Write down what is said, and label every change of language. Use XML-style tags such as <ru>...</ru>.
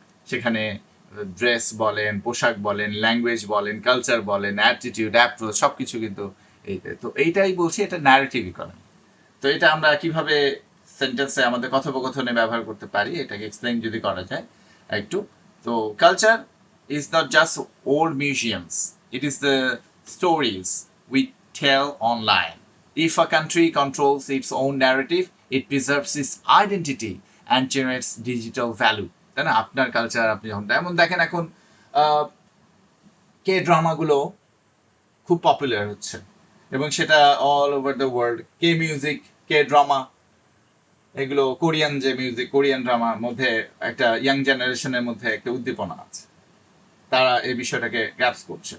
<bn>সেখানে ড্রেস বলেন, পোশাক বলেন, ল্যাঙ্গুয়েজ বলেন, কালচার বলেন, অ্যাটিটিউড, অ্যাপ্রোচ, সব কিছু কিন্তু তো এইটাই বলছি, এটা ন্যারেটিভ ইকোনমি। তো এটা আমরা কিভাবে সেন্টেন্সে আমাদের কথোপকথনে ব্যবহার করতে পারি, এটাকে এক্সপ্লেইন যদি করা যায় একটু।</bn> <en>তো culture is not just old museums, it is the stories we tell online. If a country controls its own narrative, it preserves its identity and generates digital value.</en> <bn>তাই না? আপনার কালচার আপনি যখন যেমন দেখেন এখন কে ড্রামাগুলো খুব পপুলার হচ্ছে এবং সেটা all over the world. K music, K drama, এগুলো কোরিয়ান যে মিউজিক, কোরিয়ান ড্রামার মধ্যে একটা ইয়াং জেনারেশনের মধ্যে একটা উদ্দীপনা আছে, তারা এই বিষয়টাকে গ্রাস্প করছে।</bn>